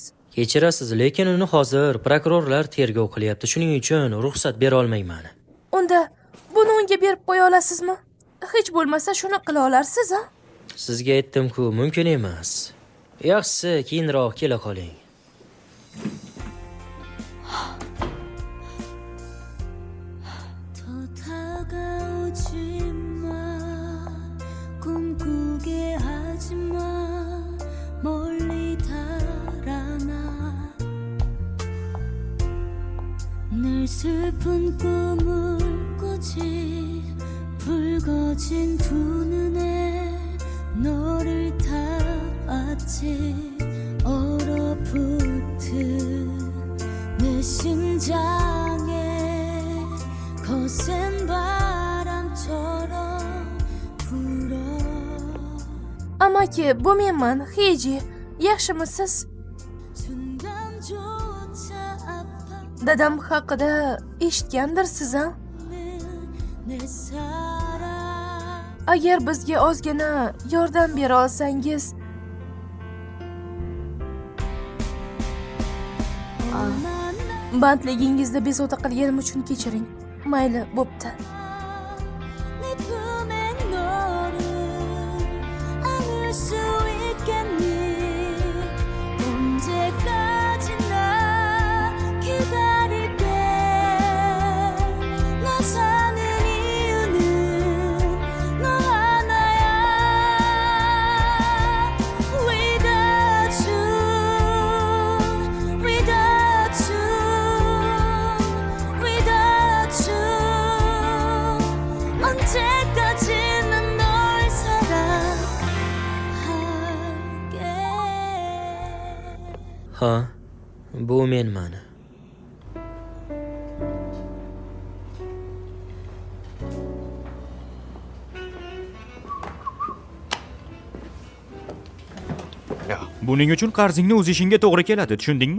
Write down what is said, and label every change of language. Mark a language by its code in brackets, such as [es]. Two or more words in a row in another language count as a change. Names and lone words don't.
[uz] Kechirasiz, lekin uni hozir prokurorlar tergov qilyapti. Shuning uchun ruxsat bera olmayman. Unda buni unga berib qo'ya olasizmi? Hech bo'lmasa shuni qila olarsiz, a? Sizga aytdim-ku, mumkin emas. Yaxshisi, keyinroq kela qoling. [ko] 더 다가오지 마 꿈꾸게 하지 마 멀리 달아나 늘 슬픈 꿈을 꾸지 붉어진 두 눈에 너를 닿았지 얼어붙은 내 심장에 거센 바람처럼 불어 [uz] Amaki, bu menman, Heji. Yaxshimisiz? [ko] 순간조차 아파하는 [uz] Dadam haqida eshitgandirsiz, a? [ko] 내 사랑 [uz] Agar bizga ozgina yordam bera olsangiz, bandligingizda bezovta qilganim uchun kechiring. Mayli, bo'pti. [ko] 내 품에 너를 안을 수 있겠니 언제까지나 기다릴게 나 사는 이유는 너 하나야 [en] Without you Without you Without you [ko] 언제까지나 널 사랑할게 [uz] Ha, bu menman. Buning uchun qarzingni o'zishingga to'g'ri keladi, tushundingmi?